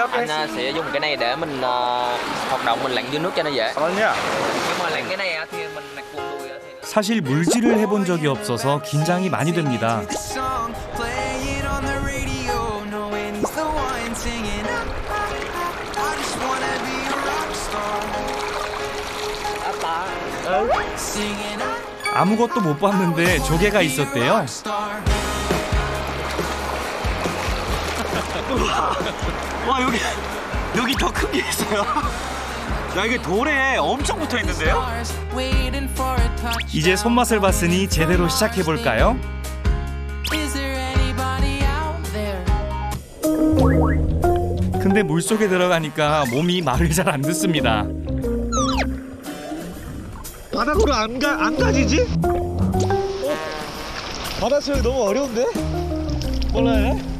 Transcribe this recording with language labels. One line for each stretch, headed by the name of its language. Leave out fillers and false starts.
Vietnamese: Anh sẽ dùng cái này để mình hoạt động, mình lặn dưới nước cho nó dễ. Cảm nhá. Nhưng mà lặn cái này thì mình mặc quần đùi thì
Korean: 사실 물질을 해본 적이 없어서 긴장이 많이 됩니다.
English: Play it on the radio, knowing he's the one singing. I just wanna be a rock star. Singing.
Korean: 아무것도 못 봤는데 조개가 있었대요. 와 여기 더 큰 게 있어요. 야 이게 돌에 엄청 붙어 있는데요?
English: Waiting for a touch.
Korean: 이제 손맛을 봤으니 제대로 시작해 볼까요?
English: Is there anybody out there?
Korean: 근데 물속에 들어가니까 몸이 말을 잘 안 듣습니다. 바닥으로 안 가지지? 바다 수영이 너무 어려운데? 몰라요?